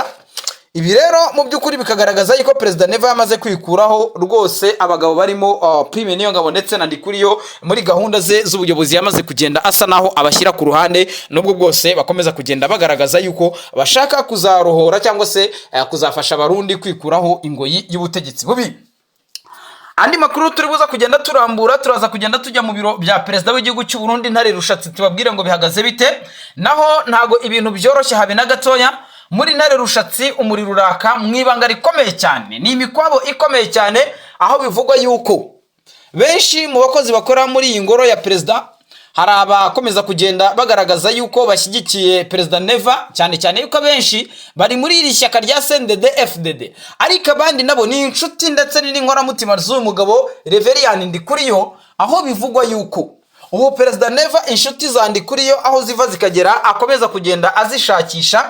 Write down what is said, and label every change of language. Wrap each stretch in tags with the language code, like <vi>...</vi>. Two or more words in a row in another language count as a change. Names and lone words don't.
<rw>Ibi rero mu byukuri bikagaragaza yuko Perezida Neva yamaze kwikuraho rwose abagabo barimo Prime Niyongabo ndetse na Ndikuriyo muri gahunda ze z'ubuyobozi, yamaze kugenda asa naho abashyira ku ruhande, nubwo bwose bakomeza kugenda bagaragaza yuko bashaka kuzarohora cyangwa se kuzafasha abarundi kwikuraho ingoyi y'ubutegetsi bubi. Andi makuru turi buza kugenda turambura, turaza kugenda tujya mu biro bya Perezida w'igihugu cy'u Burundi Ntare Rushatsi, tubabwire ngo bihagaze bite. Naho ntago ibintu byoroshye habe na gatoya muri Ntare Rushatsi, umuriro uraka mu ibanga rikomeye cyane, ni imikwabo ikomeye cyane, aho bivugwa yuko benshi mu bakozi bakora muri iyi ngoro ya Perezida hari abakomeza kugenda bagaragaza yuko bashyigikiye Perezida Neva, cyane yuko benshi bari muri iri shyaka rya CNDD-FDD, ariko abandi nabo ni inshuti ndetse n'inkoramutima z'uyu mugabo Reverien Ndikuriyo, aho bivugwa yuko ubu Perezida Neva inshuti za Ndikuriyo aho ziva zikagera akomeza kugenda azishakisha.</rw>